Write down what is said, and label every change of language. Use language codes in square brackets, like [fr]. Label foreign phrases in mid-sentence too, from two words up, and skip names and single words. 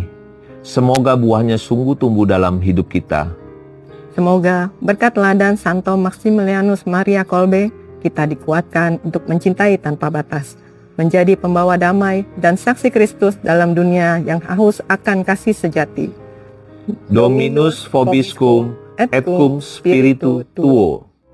[id] Semoga buahnya sungguh tumbuh dalam hidup kita. Semoga berkat teladan Santo Maximilianus Maria Kolbe, kita dikuatkan untuk mencintai tanpa batas, menjadi pembawa damai dan saksi Kristus dalam dunia yang haus akan kasih sejati. [la] Dominus vobiscum et cum spiritu tuo.